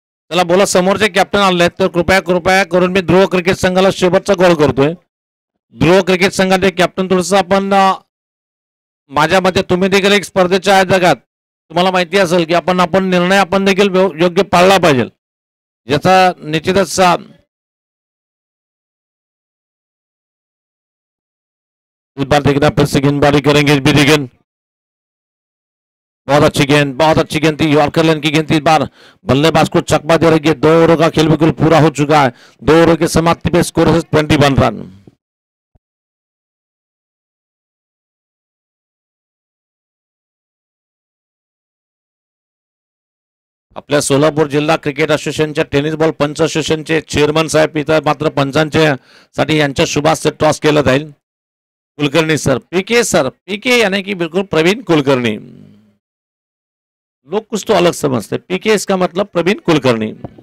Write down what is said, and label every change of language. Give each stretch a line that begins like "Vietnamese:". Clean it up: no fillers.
Marathi: चला बोला समोरचे कॅप्टन आले तर कृपया कृपया करून मी ध्रुव क्रिकेट संघाला शेवटचा कॉल करतोय. ध्रुव क्रिकेट संघाचे कॅप्टन थोडस आपण माझ्या मते तुम्ही देखील एक स्पर्धेच्या आयोजक आहात. तुम्हाला माहिती असेल की आपण निर्णय आपण देखील योग्य पाळला पाहिजे.
Hindi: याचा निश्चितच इस बार देखना फिर से गेंदबाजी करेंगे भी गेंद. बहुत अच्छी गेंद थी. यॉर्कर लेन की गेंद थी. इस बार बल्लेबाज को चकमा दे रही है. 2 ओवरों का खेल बिल्कुल पूरा हो चुका है. 2 ओवरों की समाप्ति पे स्कोर है 21 रन.
Marathi: आपल्या सोलापूर जिल्हा क्रिकेट असोसिएशनच्या टेनिस बॉल पंच असोसिएशनचे चेअरमन साहेब इथं मात्र पंचांच्या साठी यांच्या शुभास्ते टॉस केलं जाईल.
Hindi: कुलकर्णी सर पीके यानी कि बिल्कुल प्रवीण कुलकर्णी. लोग कुछ तो अलग समझते. पीके इसका मतलब प्रवीण कुलकर्णी.